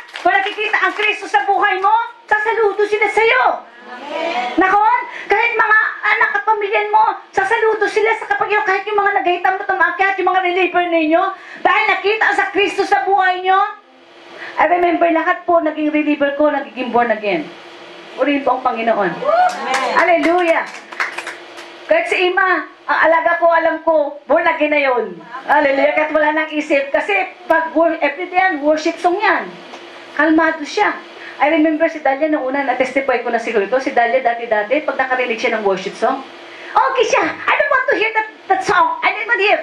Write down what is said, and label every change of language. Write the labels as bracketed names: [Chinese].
[Filipino] Kung nakikita ang Kristo sa buhay mo, sasaludo sila sa'yo. Nakon? Kahit mga anak at pamilyan mo, sasaludo sila sa kapag kahit yung mga nagahitang mo tumakyat, yung mga reliever ninyo, dahil nakita sa Kristo sa buhay nyo. [English] I remember [Filipino] lahat po, naging reliever ko, nagiging born again. Purihin po ang Panginoon. Hallelujah! Kahit si Ima, ang alaga ko, alam ko, born again na yun. Hallelujah! Kahit wala nang isip. Kasi pag everyday yan, worship song yan. Kalmado siya. [English] I remember [Filipino] si Dalia noong una, na-testify ko na siguro ito. Si Dalia dati-dati, pag nakarinig siya ng worship song, okay siya, [English] I don't want to hear that song. I don't want to hear.